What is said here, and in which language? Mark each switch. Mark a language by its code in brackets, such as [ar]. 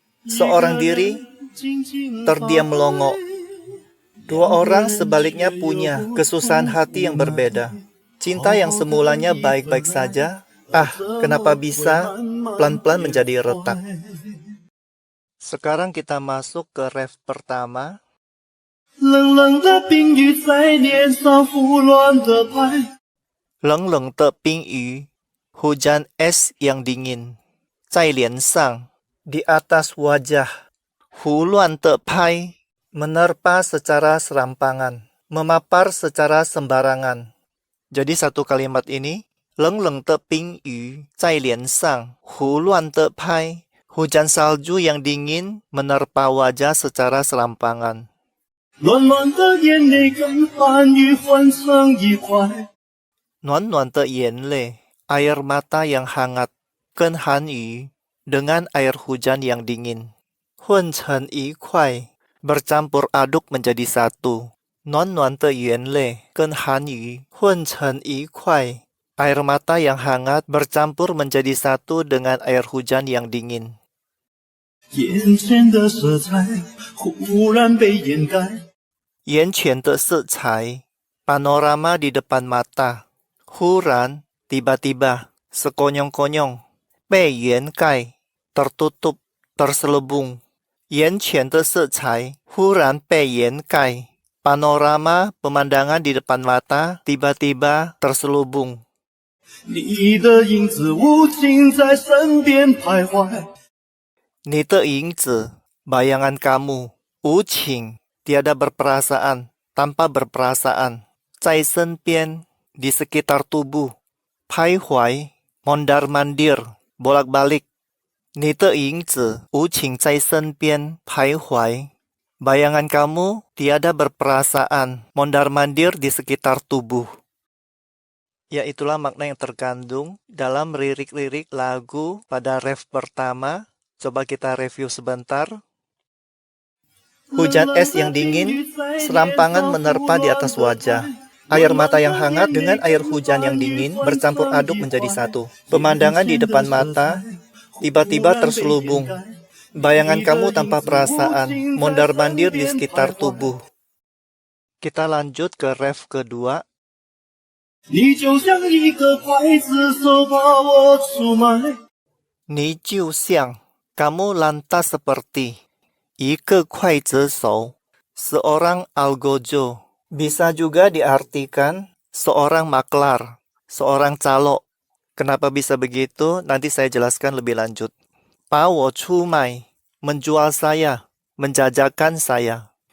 [id] Seorang diri terdiam melongok. Dua orang sebaliknya punya kesusahan hati yang berbeda. Cinta yang semulanya baik-baik saja, kenapa bisa pelan-pelan menjadi retak? Sekarang kita masuk ke ref pertama. [zh] 冷冷的冰雨在脸上胡乱的拍，冷冷的冰雨 [id] hujan es yang dingin. [zh] 在脸上 [id] di atas wajah. [zh] 胡乱的拍 [id] menerpa secara serampangan, memapar secara sembarangan. Jadi satu kalimat ini [zh] 冷冷的冰雨在脸上胡乱的拍. [id] Hujan salju yang dingin menerpa wajah secara serampangan. [zh] 暖暖的眼泪跟寒雨混成一块， Nuan-nuan de yenle, [id] air mata yang hangat, [zh] ken han yu, [id] dengan air hujan yang dingin. [zh] Hun chen yi kuai, [id] bercampur aduk menjadi satu. [zh] Nuan-nuan de yenle, ken han yu, hun chen yi kuai, [id] air mata yang hangat bercampur menjadi satu dengan air hujan yang dingin. [zh] 眼前的色彩忽然被掩盖，眼前的色彩, [id] panorama di depan mata. [zh] Huran, [id] tiba-tiba, sekonyong-konyong. [zh] Bei yuan gai, [id] tertutup, terselubung. [zh] 眼前的色彩 huran bei yuan gai. [id] Panorama pemandangan di depan mata tiba-tiba terselubung. [zh] 你的影子无情在身边徘徊，你的影子, [id] bayangan kamu, [zh] 无情, [id] tiada berperasaan, tanpa berperasaan. [zh] 在身边, [id] di sekitar tubuh. [zh] 徘徊, [id] mondar-mandir, bolak-balik. [zh] 你的影子无情在身边徘徊. [id] Bayangan kamu tiada berperasaan, mondar-mandir di sekitar tubuh. Ya, itulah makna yang terkandung dalam lirik-lirik lagu pada ref pertama. Coba kita review sebentar. Hujan es yang dingin, serampangan menerpa di atas wajah. Air mata yang hangat dengan air hujan yang dingin bercampur aduk menjadi satu. Pemandangan di depan mata tiba-tiba terselubung. Bayangan kamu tanpa perasaan, mondar-mandir di sekitar tubuh. Kita lanjut ke ref kedua. [zh] 你就像一个刽子手把我出卖，你就像, [id] kamu lantas seperti, [zh] 一个刽子手, [id] seorang algojo. Bisa juga diartikan seorang maklar, seorang calo. Kenapa bisa begitu? Nanti saya jelaskan lebih lanjut. [zh] 把我出卖, [id] menjual saya, menjajakan saya.